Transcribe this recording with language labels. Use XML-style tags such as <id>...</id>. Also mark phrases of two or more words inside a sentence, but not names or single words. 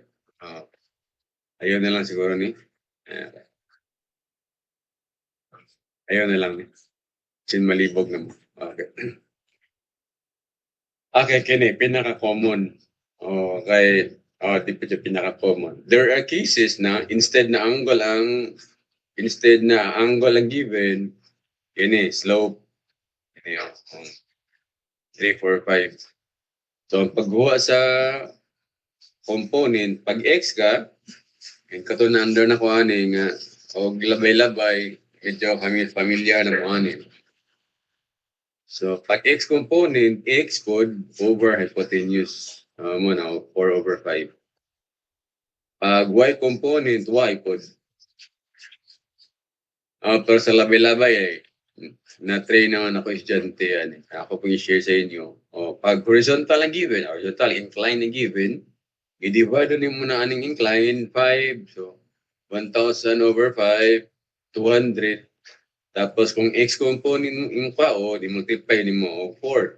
<ceb>Ayun na lang siguro ni. Ayun na lang ni. Sin malibog na mo. Okay. Okay, kini, pinaka-common. Okay. Di pa siya pinaka-common.</ceb> <en>There are cases na instead na angle ang given,</en> <ceb>kini, slope, kini, 3, 4, 5. So, ang pagbuha sa component, pag x ka, kato na under na ko ani nga, o labay-labay, medyo familiar na mo ani. So, pag</ceb> <en>x component,</en> <ceb>x pod</ceb> <en>over hypotenuse.</en> <ceb>Mo na,</ceb> <en>4 over 5.</en> <ceb>Pag</ceb> <en>y component,</en> <ceb>y pod. Pero sa labay-labay eh, na-train naman ako estudyante yan. Ako pong i-share sa inyo. Pag horizontal ang given,</ceb> <en>horizontal incline</en> <ceb>ang given, i-divide din mo na aning incline, 5. So,</ceb> <en>1,000 over 5,</en> <ceb>200. Tapos kung</ceb> <en>x component</en> <ceb>yung pa, di-multiply ni mo, 4.</ceb>